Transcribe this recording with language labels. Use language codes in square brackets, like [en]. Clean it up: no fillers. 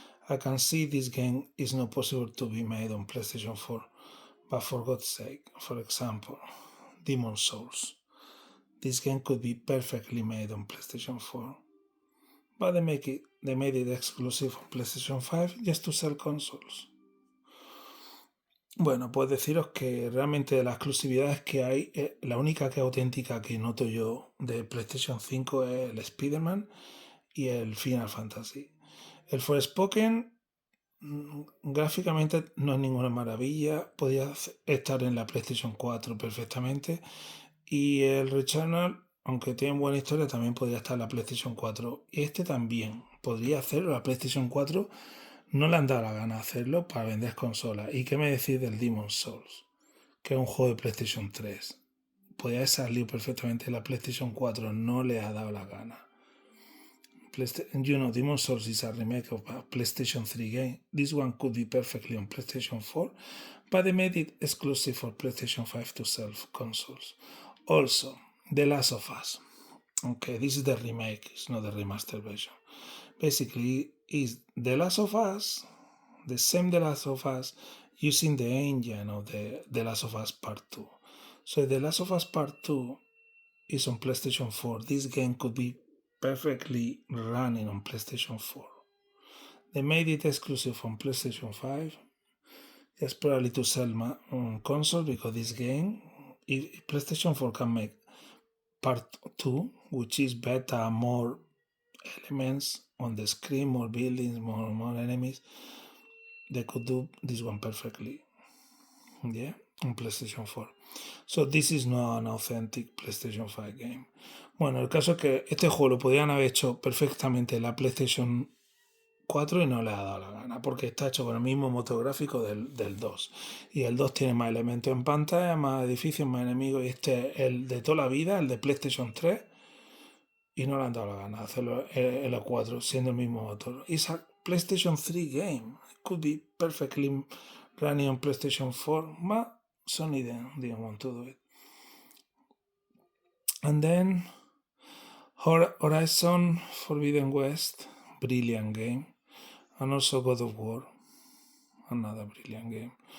[en] I can see this game is not possible to be made on PlayStation 4. But for God's sake, for example, Demon Souls. This game could be perfectly made on PlayStation 4. But they made it exclusive on PlayStation 5 just to sell consoles. [es] Bueno, pues deciros que realmente de las exclusividades que hay, la única que es auténtica que noto yo de PlayStation 5 es el Spiderman y el Final Fantasy. El Forspoken gráficamente no es ninguna maravilla, podía estar en la PlayStation 4 perfectamente. Y el Returnal, aunque tiene buena historia, también podría estar en la PlayStation 4. Y este también podría hacerlo. La PlayStation 4 no le han dado la gana de hacerlo para vender consolas. ¿Y qué me decís del Demon's Souls? Que es un juego de PlayStation 3. Podría salir perfectamente en la PlayStation 4. No le ha dado la gana. [en] Demon's Souls is a remake of a PlayStation 3 game. This one could be perfectly on PlayStation 4, but they made it exclusive for PlayStation 5 to sell consoles. Also, The Last of Us. Okay, this is the remake, it's not the remastered version. Basically, it's The Last of Us, the same The Last of Us, using the engine of The Last of Us Part 2. So The Last of Us Part 2 is on PlayStation 4. This game could be perfectly running on PlayStation 4. They made it exclusive on PlayStation 5. Just probably to sell my console because this game, if PlayStation 4 can make Part 2, which is better, more elements on the screen, more buildings, more enemies, they could do this one perfectly. Yeah, on PlayStation 4. So this is not an authentic PlayStation 5 game. [es] Bueno, el caso es que este juego lo podían haber hecho perfectamente en la PlayStation 4 y no le ha dado la gana, porque está hecho con el mismo motor gráfico del 2. Y el 2 tiene más elementos en pantalla, más edificios, más enemigos, y este es el de toda la vida, el de PlayStation 3, y no le han dado la gana de hacerlo en la 4, siendo el mismo motor. [en] It's a PlayStation 3 game. It could be perfectly running on PlayStation 4, but Sony didn't want to do it. And then Horizon Forbidden West, brilliant game. And also God of War, another brilliant game.